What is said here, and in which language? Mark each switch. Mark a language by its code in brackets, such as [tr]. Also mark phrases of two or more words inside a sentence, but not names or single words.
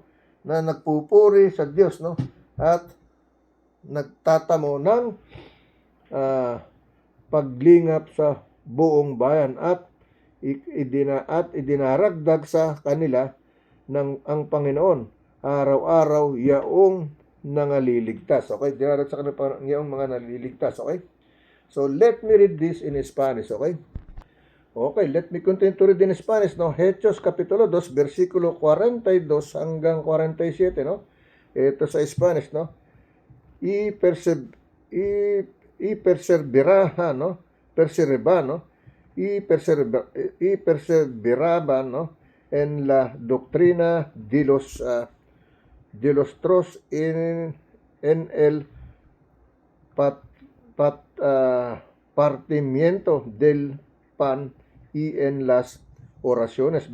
[tl] Na nagpupuri sa Diyos, no? At nagtatamo ng paglingap sa buong bayan, at idinaragdag sa kanila ng ang Panginoon araw-araw yaong nangaliligtas. Okay? Dinarat sa kanila yaong mga naliligtas. Okay? [en] So, let me read this in Spanish. Okay? Okay, let me continue to read in Spanish, no? [tl] Hechos Kapitulo 2, versikulo 42 hanggang 47, no? Ito sa Spanish, no? Perseveraban, no? [es] Perseveraban, no? En la doctrina de los tros en el partimiento del pan y en las oraciones.